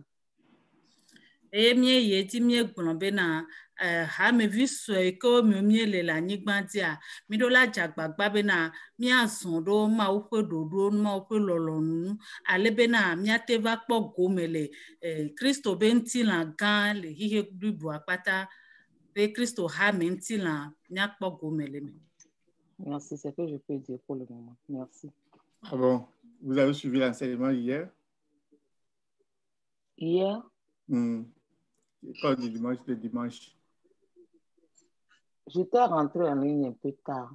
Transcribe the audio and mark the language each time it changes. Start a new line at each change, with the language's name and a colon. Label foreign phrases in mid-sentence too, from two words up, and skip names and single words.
Ewe: Et mie yedi mie gblɔbe na hamevi sue ke mie le anyigba dia mi do la dzagbagba be na miazɔ ɖo Mawu ƒe ɖoɖo Mawu ƒe lɔlɔnu ale be na miate va kpɔ gome le Kristo be ŋutilã gã le xixe blibua kpata be Kristo hame ŋutilã miakpɔ gome le me.
French: Merci, c'est ce que je peux dire pour le moment. Merci. Ah bon, vous avez suivi l'enseignement hier? Hier? Quand du dimanche, le dimanche. J'étais rentrée en ligne un peu tard.